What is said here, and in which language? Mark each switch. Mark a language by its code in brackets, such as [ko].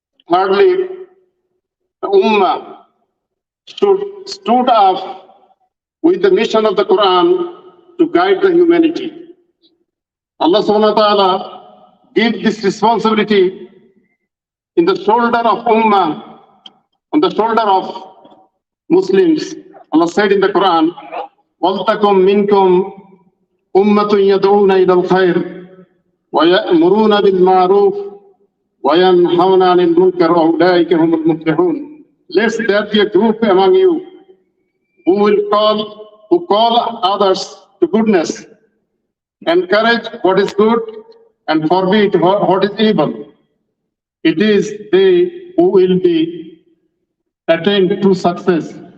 [en] Thirdly, the Ummah stood up with the mission of the Quran to guide the humanity. Allah subhanahu wa ta'ala gave this responsibility in the shoulder of Ummah, on the shoulder of Muslims. Allah said in the Quran, [ar] وَلْتَكُمْ مِنْكُمْ أُمَّةٌ يَدْعُونَ إِلَى الْخَيْرِ وَيَأْمُرُونَ بِالْمَعْرُوفِ وَيَنْهَوْنَ عَنِ الْمُنكَرِ وَأُولَٰئِكَ هُمُ الْمُفْلِحُونَ. [en] Let there be a group among you who call others to goodness, encourage what is good, and forbid what is evil. It is they who will be attained to success.